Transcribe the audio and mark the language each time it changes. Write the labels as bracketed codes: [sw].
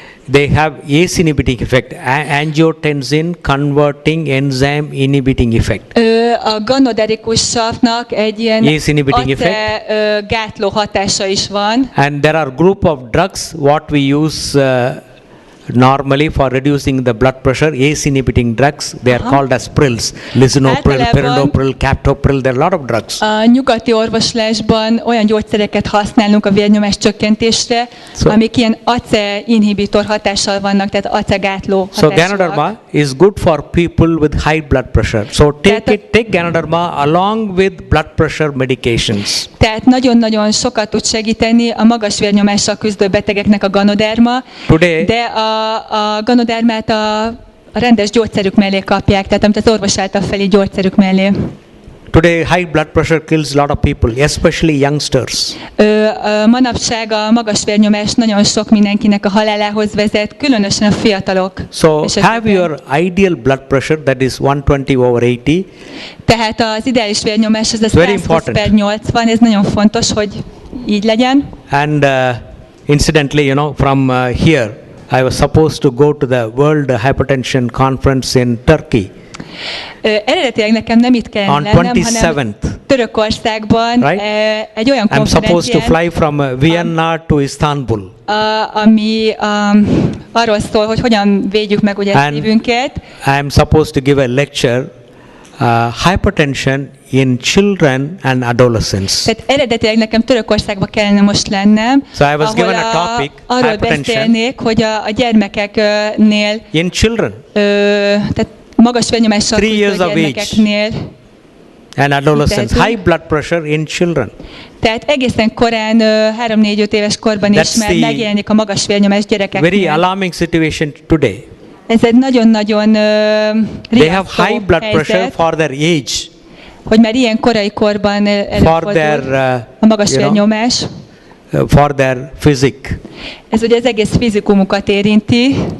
[en] they have ACE inhibiting effect, angiotensin converting enzyme inhibiting effect. [hu] A ganoderikus savnak egy ilyen [en] ACE inhibiting [hu] gátló hatása is van. [en] And there are group of drugs what we use normally for reducing the blood pressure, ACE inhibiting drugs, they are called as pills. Lisinopril, perindopril, captopril, there are a lot of drugs. [hu] A nyugati orvoslásban olyan gyógyszereket használunk a vérnyomás csökkentésre, amik ilyen ACE inhibitor hatással vannak, tehát ACE gátló hatásúak. [en] So Ganoderma is good for people with high blood pressure. So take Ganoderma along with blood pressure medications. [hu] Tehát nagyon-nagyon sokat tud segíteni a magas vérnyomással küzdő betegeknek a Ganoderma, de a Ganodermát a rendes gyógyszerük mellé kapják, tehát amit az orvos által felé gyógyszerük mellé. [en] Today high blood pressure kills a lot of people, especially youngsters. [hu] Manapság a magas vérnyomás nagyon sok mindenkinek a halálához vezet, különösen a fiatalok. [en] So have your ideal blood pressure, that is 120/80. [hu] Tehát az ideális vérnyomás az a 120/80, ez nagyon fontos, hogy így legyen. [en] And incidentally, from here, I was supposed to go to the World Hypertension Conference in Turkey. [hu] Eredetileg nekem nem itt kellene lennem, hanem Törökországban egy olyan konferencián. [en] I'm supposed to fly from Vienna to Istanbul. [hu] Ami arról szól, hogy hogyan védjük meg ugye a szívünket. [en] I'm supposed to give a lecture, hypertension in children and adolescents. [hu] Tehát eredetileg nekem Törökországba kellene most lennem, [en] so I was given a topic, [hu] arról beszélnék, hogy a gyermekeknél [en] in children, [hu] tehát magas vérnyomással küzdő gyermekeknél [en] and adolescents, high blood pressure in children. [hu] Tehát egészen korán 3-4-5 éves korban is már megjelenik a magas vérnyomás gyerekeknél. [en] Very alarming situation today. [hu] Ez egy nagyon-nagyon [en] they have high blood pressure for their age. [hu] Hogy már ilyen korai korban előfordul a magas vérnyomás. [en] For their physique. [hu] Ez ugye az egész fizikumukat érinti.